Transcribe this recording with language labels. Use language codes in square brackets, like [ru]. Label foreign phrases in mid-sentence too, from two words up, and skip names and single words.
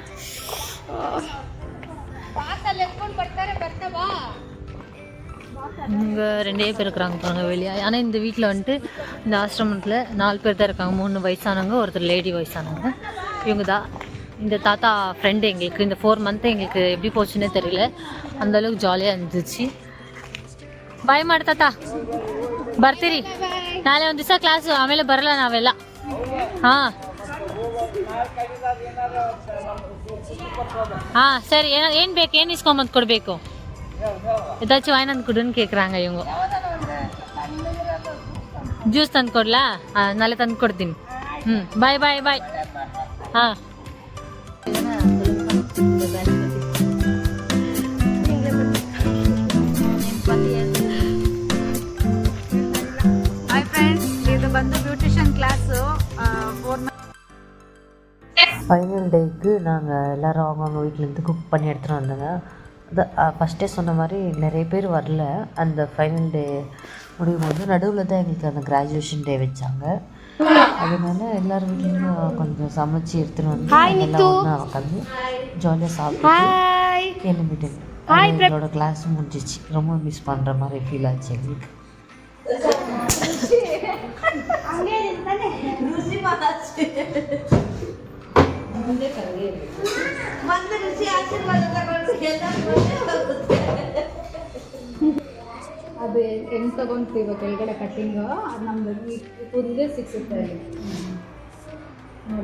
[ta] இங்கே 2 பேர் இருக்கிறாங்க பாருங்க வெளியே. ஆனால் இந்த வீட்டில் வந்துட்டு இந்த ஆசிரமத்தில் 4 பேர் தான் இருக்காங்க. 3 வயசானவங்க, ஒருத்தர் லேடி வயசானவங்க. இவங்க தான் இந்த தாத்தா ஃப்ரெண்டு. எங்களுக்கு இந்த 4 மந்த்து எங்களுக்கு எப்படி போச்சுன்னே தெரியல, அந்தளவுக்கு ஜாலியாக இருந்துச்சு. [kn] ಬಾಯ್ ಮಾಡಿ ತಾತ, ಬರ್ತೀರಿ ನಾಳೆ ಒಂದು ದಿವಸ ಕ್ಲಾಸು, ಆಮೇಲೆ ಬರಲ್ಲ ನಾವೆಲ್ಲ. ಹಾಂ ಹಾಂ ಸರಿ. ಏನು ಬೇಕು, ಏನು ಇಸ್ಕೊಂಬಂದು ಕೊಡಬೇಕು? [ta] ஏதாச்சும் வாங்கி வந்து கொடுன்னு கேட்குறாங்க இவங்க. [kn] ಜ್ಯೂಸ್ ತಂದು ಕೊಡ್ಲಾ? ನಾಳೆ ತಂದು ಕೊಡ್ತೀನಿ. [en] bye bye bye. ಹಾಂ [kn] ಬಂದು [en] beautician class [kn] 4 [en] final day [ta] நாங்கள் எல்லோரும் அவங்கவுங்க வீட்டிலேருந்து குக் பண்ணி எடுத்துகிட்டு வந்தாங்க. ஃபஸ்ட்டே சொன்ன மாதிரி நிறைய பேர் வரல. அந்த [en] final day [ta] முடியும் போது நடுவில் தான் எங்களுக்கு அந்த [en] graduation day [ta] வச்சாங்க. அதனால எல்லோரும் வீட்லேயும் கொஞ்சம் சமைச்சு எடுத்துகிட்டு வந்து எல்லாம் ஒன்றா உட்காந்து ஜாலியாக சாப்பிட்டு கிளம்பிட்டேன். எங்களோட கிளாஸ் முடிஞ்சிச்சு. ரொம்ப மிஸ் பண்ணுற மாதிரி ஃபீல் ஆச்சு எங்களுக்கு. [kn] ಅದು ಹೆಂಗೆ ತೊಗೊಂತೀವಿ ಕೆಳಗಡೆ ಕಟ್ಟಿಂಗು, ಅದು ನಮ್ದು ಕೂದಲಿಗೆ ಸಿಕ್ಸುತ್ತೆ ಅಲ್ಲಿ ನೋಡಿ.